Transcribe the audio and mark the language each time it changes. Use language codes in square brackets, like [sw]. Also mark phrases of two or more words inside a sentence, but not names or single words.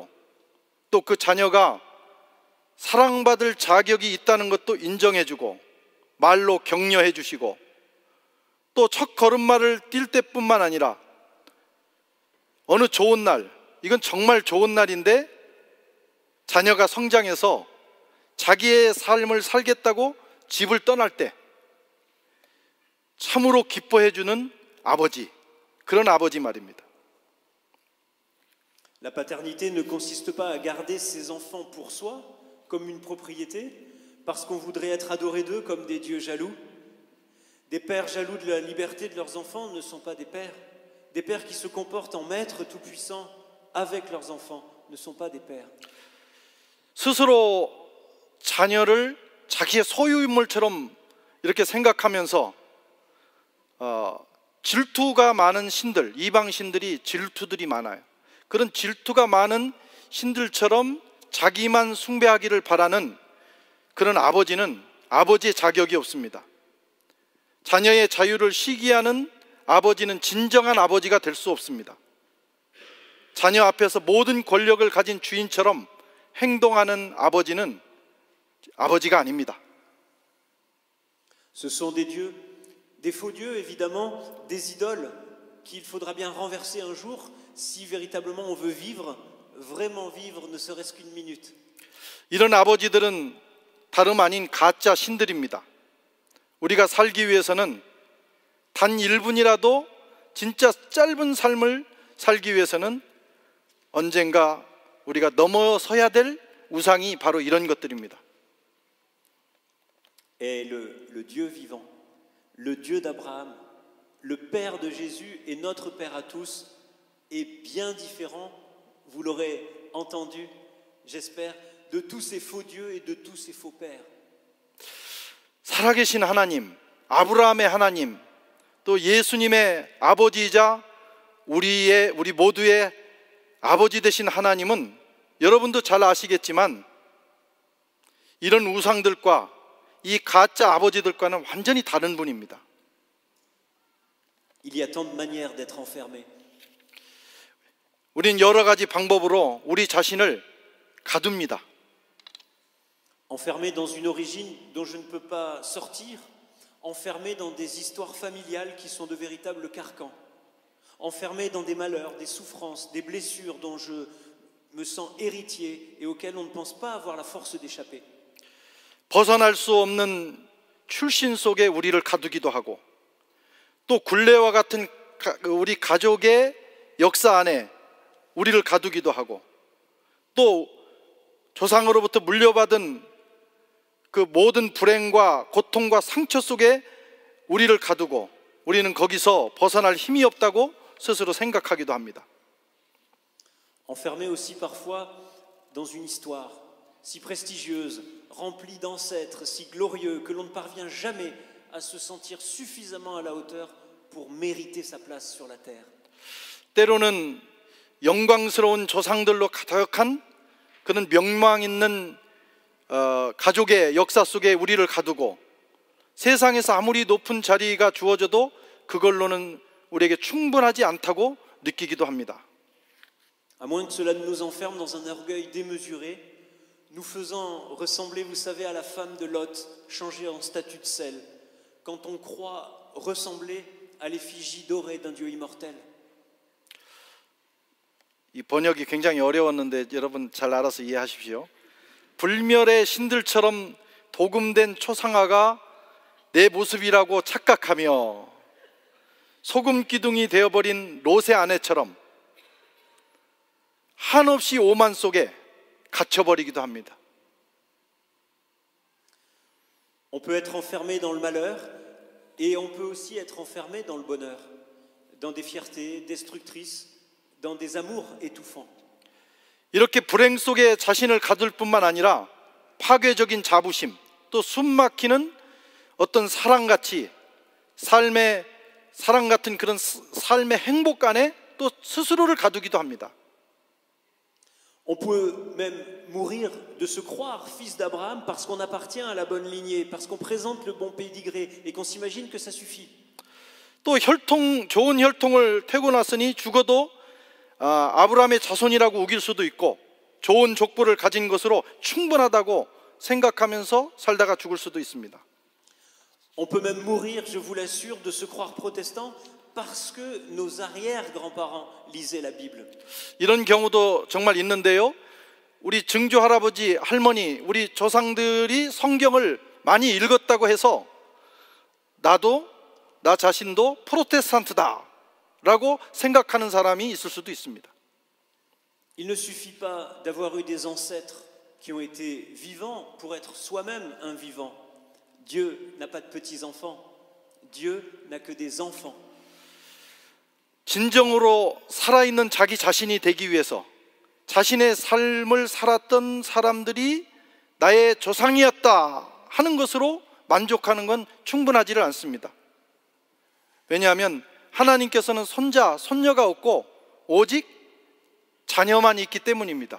[ko] 또 그 자녀가 사랑받을 자격이 있다는 것도 인정해주고 말로 격려해 주시고 또 첫 걸음마를 뛸 때뿐만 아니라 어느 좋은 날, 이건 정말 좋은 날인데 자녀가 성장해서 자기의 삶을 살겠다고 집을 떠날 때 참으로 기뻐해 주는 아버지, 그런 아버지 말입니다. [fr] La paternité ne consiste pas à garder ses enfants pour soi comme une propriété parce qu'on voudrait être adoré d'eux comme des dieux jaloux. Des pères jaloux de la liberté de leurs enfants ne sont pas des pères. Des pères qui se comportent en maîtres tout-puissants avec leurs enfants ne sont pas des pères. [ko] 스스로 자녀를 자기의 소유물처럼 이렇게 생각하면서 질투가 많은 신들, 이방 신들이 질투들이 많아요. 그런 질투가 많은 신들처럼 자기만 숭배하기를 바라는 그런 아버지는 아버지의 자격이 없습니다. 자녀의 자유를 시기하는 아버지는 진정한 아버지가 될 수 없습니다. 자녀 앞에서 모든 권력을 가진 주인처럼 행동하는 아버지는 아버지가 아닙니다. [fr] Ce sont des dieux, des faux dieux évidemment, des idoles qu'il faudra bien renverser un jour si véritablement on veut vivre, vraiment vivre, ne serait-ce qu'une minute. [ko] 이런 아버지들은 다름 아닌 가짜 신들입니다. 우리가 살기 위해서는 단 1분이라도 진짜 짧은 삶을 살기 위해서는 언젠가 우리가 넘어서야 될 우상이 바로 이런 것들입니다. [fr] Et le Dieu vivant, le Dieu d'Abraham, le Père de Jésus et notre Père à tous est bien différent, vous l'aurez entendu, j'espère, de tous ces faux dieux et de tous ces faux pères. [ko] 살아계신 하나님, 아브라함의 하나님, 또 예수님의 아버지이자 우리 모두의 아버지 되신 하나님은 여러분도 잘 아시겠지만 이런 우상들과 이 가짜 아버지들과는 완전히 다른 분입니다. [fr] Il y a tant de manières d'être enfermé. [ko] 우린 여러 가지 방법으로 우리 자신을 가둡니다. [fr] Enfermé dans une origine dont je ne peux pas sortir, enfermé dans des histoires familiales qui sont de véritables carcans, enfermé dans des malheurs, des souffrances, des blessures dont je me sens héritier et auxquelles on ne pense pas avoir la force d'échapper. [ko] 벗어날 수 없는 출신 속에 우리를 가두기도 하고 또 굴레와 같은 우리 가족의 역사 안에 우리를 가두기도 하고 또 조상으로부터 물려받은 그 모든 불행과 고통과 상처 속에 우리를 가두고 우리는 거기서 벗어날 힘이 없다고 스스로 생각하기도 합니다. [fr] Enfermé aussi parfois dans une histoire si prestigieuse, remplie d'ancêtres, si glorieux que l'on ne parvient jamais à se sentir suffisamment à la hauteur pour mériter sa place sur la terre. [ko] 때로는 영광스러운 조상들로 가득한 그런 명망 있는 가족의 역사 속에 우리를 가두고 세상에서 아무리 높은 자리가 주어져도 그걸로는 우리에게 충분하지 않다고 느끼기도 합니다. [fr] À moins que cela ne nous enferme dans un orgueil démesuré, nous faisant ressembler, vous savez, à la femme de Lot, changée en statue de sel, quand on croit ressembler à l'effigie dorée d'un Dieu immortel. [ko] 이 번역이 굉장히 어려웠는데 여러분 잘 알아서 이해하십시오. 불멸의 신들처럼 도금된 초상화가 내 모습이라고 착각하며 소금 기둥이 되어버린 롯의 아내처럼 한없이 오만 속에 갇혀버리기도 합니다. [fr] On peut être enfermé dans le malheur et on peut aussi être enfermé dans le bonheur, dans des fiertés destructrices, dans des amours étouffants. [ko] 이렇게 불행 속에 자신을 가둘 뿐만 아니라 파괴적인 자부심, 또 숨막히는 어떤 사랑같이 사랑 같은 그런 삶의 행복 안에 또 스스로를 가두기도 합니다. [fr] On peut même mourir de se croire fils d'Abraham parce qu'on appartient à la bonne lignée, parce qu'on présente le bon pédigré et qu'on s'imagine que ça suffit. [ko] 또 좋은 혈통을 태고 났으니 죽어도 아브라함의 자손이라고 우길 수도 있고 좋은 족보를 가진 것으로 충분하다고 생각하면서 살다가 죽을 수도 있습니다. [fr] On peut même mourir, je vous l'assure, de se croire protestant parce que nos arrière-grands-parents lisaient la Bible. [ko] 이런 경우도 정말 있는데요. 우리 증조 할아버지, 할머니, 우리 조상들이 성경을 많이 읽었다고 해서 나 자신도 프로테스탄트다라고 생각하는 사람이 있을 수도 있습니다. [fr] Il ne suffit pas d'avoir eu des ancêtres qui ont été vivants pour être soi-même un vivant. Dieu n'a pas de petits-enfants. Dieu n'a que des enfants. [ko] 진정으로 살아있는 자기 자신이 되기 위해서 자신의 삶을 살았던 사람들이 나의 조상이었다 하는 것으로 만족하는 건 충분하지를 않습니다. 왜냐하면 하나님께서는 손자, 손녀가 없고 오직 자녀만 있기 때문입니다.